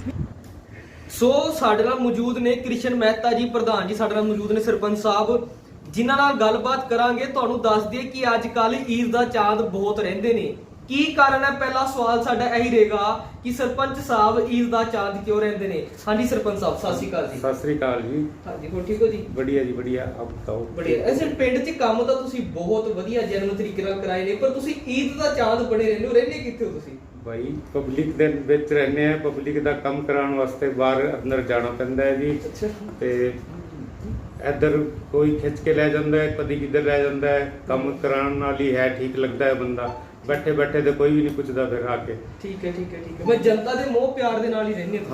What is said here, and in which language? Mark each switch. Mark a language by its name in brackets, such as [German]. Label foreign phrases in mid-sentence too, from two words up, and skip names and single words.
[Punjabi] ਸੋ ਸਾਡੇ ਨਾਲ ਮੌਜੂਦ ਨੇ ਕ੍ਰਿਸ਼ਨ ਮਹਿਤਾ ਜੀ, ਪ੍ਰਧਾਨ ਜੀ ਸਾਡੇ ਨਾਲ ਮੌਜੂਦ ਨੇ, ਸਰਪੰਚ ਸਾਹਿਬ, ਜਿਨ੍ਹਾਂ ਨਾਲ ਗੱਲਬਾਤ ਕਰਾਂਗੇ। ਤੁਹਾਨੂੰ ਦੱਸ ਦਈਏ ਕਿ ਅੱਜ ਕੱਲ ਈਦ ਦਾ ਚਾਂਦ ਬਹੁਤ ਰਹਿੰਦੇ ਨੇ। ਕੀ ਕਾਰਨ ਹੈ? ਪਹਿਲਾ ਸਵਾਲ ਸਾਡਾ ਇਹੀ ਰਹੇਗਾ ਕਿ ਸਰਪੰਚ ਸਾਹਿਬ ਈਦ ਦਾ ਚਾਂਦ ਕਿਉਂ ਰਹਿੰਦੇ ਨੇ। ਹਾਂਜੀ ਸਰਪੰਚ ਸਾਹਿਬ, ਸਤਿ ਸ਼੍ਰੀ ਅਕਾਲ ਜੀ। ਸਤਿ ਸ਼੍ਰੀ ਅਕਾਲ ਜੀ। ਹਾਂਜੀ, ਹੋਰ ਠੀਕ ਹੋ ਜੀ? [Hindi] बढ़िया जी, बढ़िया। आप बताओ। बढ़िया। [Punjabi] ऐसे ਪਿੰਡ 'ਚ ਕੰਮ ਤਾਂ ਤੁਸੀਂ ਬਹੁਤ ਵਧੀਆ ਜਨਮ ਤਰੀਕੇ ਨਾਲ ਕਰਾਏ ਨੇ, ਪਰ ਤੁਸੀਂ ਈਦ ਦਾ ਚਾਂਦ ਬਣੇ ਰਹਿੰਦੇ ਹੋ। ਰਹਿੰਦੇ ਕਿੱਥੇ ਹੋ ਤੁਸੀਂ? भाई पब्लिक ਦੇ ਵਿੱਚ ਰਹਿੰਦੇ ਆ। ਪਬਲਿਕ ਦਾ ਕੰਮ ਕਰਾਉਣ ਵਾਸਤੇ ਬਾਹਰ ਅੰਦਰ ਜਾਣਾ ਪੈਂਦਾ ਹੈ ਜੀ। ਅੱਛਾ। ਤੇ ਇੱਧਰ ਕੋਈ ਖਿੱਚ ਕੇ ਲੈ ਜਾਂਦਾ ਹੈ, ਕਦੀ ਕਿੱਧਰ ਲੈ ਜਾਂਦਾ ਹੈ। ਕੰਮ ਕਰਾਉਣ ਨਾਲ ਹੀ ਹੈ, ਠੀਕ ਲੱਗਦਾ ਹੈ ਬੰਦਾ। ਬੈਠੇ ਬੈਠੇ ਤੇ ਕੋਈ ਵੀ ਨਹੀਂ ਪੁੱਛਦਾ ਫਿਰ ਆ ਕੇ। ਠੀਕ ਹੈ, ਠੀਕ ਹੈ, ਠੀਕ ਹੈ। ਮੈਂ ਜਨਤਾ ਦੇ ਮੋਹ ਪਿਆਰ ਦੇ ਨਾਲ ਹੀ ਰਹਿੰਦੇ ਹੋ?